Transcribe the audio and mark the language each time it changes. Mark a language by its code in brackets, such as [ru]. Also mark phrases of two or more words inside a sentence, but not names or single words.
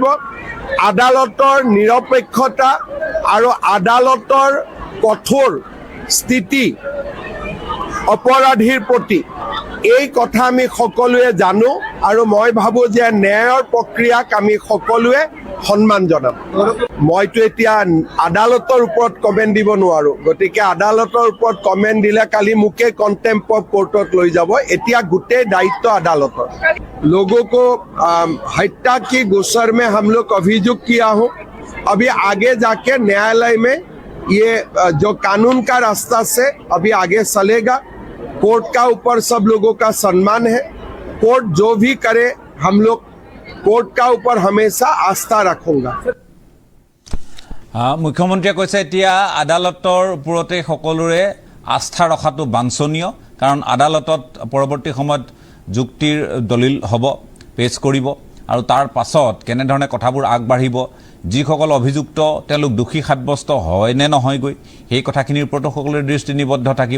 [as] আদালতৰ নিৰপেক্ষতা আৰু আদালতৰ কঠোৰ স্থিতি অপৰাধীৰ প্ৰতি এই কথা আমি সকলোৱে জানো আৰু মই ভাবোঁ যে ন্যায়ৰ প্ৰক্ৰিয়াক আমি সকলোৱে সন্মান জনাম। মইতো এতিয়া আদালতৰ ওপৰত কমেণ্ট দিব নোৱাৰোঁ, গতিকে আদালতৰ ওপৰত কমেণ্ট দিলে কালি মোকে [en] contempt of courtত [as] লৈ যাব। এতিয়া গোটেই দায়িত্ব আদালতৰ। [hi] लोगों को हत्या की गोचर में हम लोग अभियुक्त किया हूँ। अभी आगे जाके न्यायालय में ये जो कानून का रास्ता से अभी आगे चलेगा। कोर्ट का ऊपर सब लोगों का सम्मान है। कोर्ट जो भी करे हम लोग कोर्ट का ऊपर हमेशा आस्था रखूंगा। [as] মুখ্যমন্ত্ৰীয়ে কৈছে এতিয়া আদালতৰ ওপৰতে সকলোৰে আস্থা ৰখাটো বাঞ্ছনীয়, কাৰণ আদালতত পৰৱৰ্তী সময়ত যুক্তিৰ দলিল হ'ব, পেছ কৰিব আৰু তাৰ পাছত কেনেধৰণে কথাবোৰ আগবাঢ়িব, যিসকল অভিযুক্ত তেওঁলোক দোষী সাব্যস্ত হয় নে নহয়গৈ সেই কথাখিনিৰ ওপৰতো সকলোৰে দৃষ্টি নিবদ্ধ থাকিব।